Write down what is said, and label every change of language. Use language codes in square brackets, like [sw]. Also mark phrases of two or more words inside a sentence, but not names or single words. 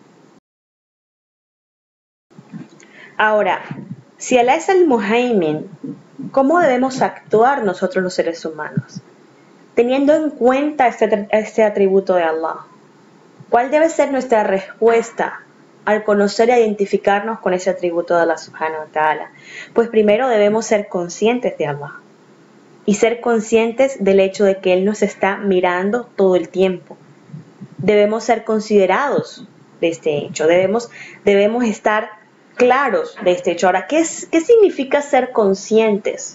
[es] Ahora, si Allah es el Muhaymin, ¿cómo debemos actuar nosotros los seres humanos? Teniendo en cuenta este atributo de Allah, ¿cuál debe ser nuestra respuesta al conocer e identificarnos con ese atributo de Allah [ar] سبحانه وتعالى? [es] Pues primero debemos ser conscientes de Allah y ser conscientes del hecho de que Él nos está mirando todo el tiempo. Debemos ser considerados de este hecho, debemos estar claros de este hecho. Ahora, ¿qué significa ser conscientes?